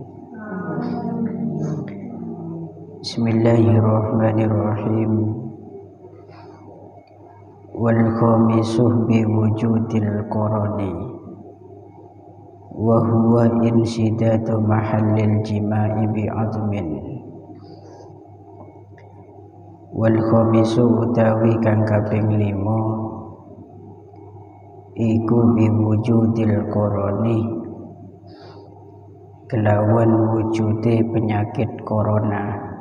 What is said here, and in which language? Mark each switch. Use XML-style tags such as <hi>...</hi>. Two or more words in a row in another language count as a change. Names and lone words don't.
<ar>Bismillahirrahmanirrahim. والخامس بوجود القراني وهو انسداد محل الجماع بعزم. والخامس</ar> <jv>utawi kang kaping 5 iku</jv> <ar>بوجود الكروني</ar> <jv>kelawan wujude penyakit corona.</jv>